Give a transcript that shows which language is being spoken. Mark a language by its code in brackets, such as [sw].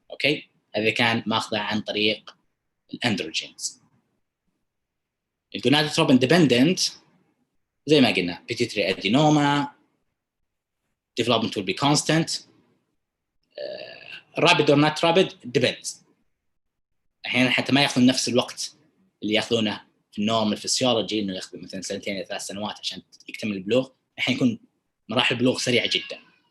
[ar] Okay, هذا كان ماخذه عن طريق الاندروجينز. [en] الgonadotropin dependent [ar] زي ما قلنا [en] pituitary adenoma, development will be constant, rapid or not rapid depends. [ar] أحيانا حتى ما ياخذون نفس الوقت اللي ياخذونه في النورمال فيسيولوجي انه ياخذ مثلا 2 إلى 3 سنوات عشان يكتمل البلوغ. الحين يكون مراحل البلوغ سريعه جدا.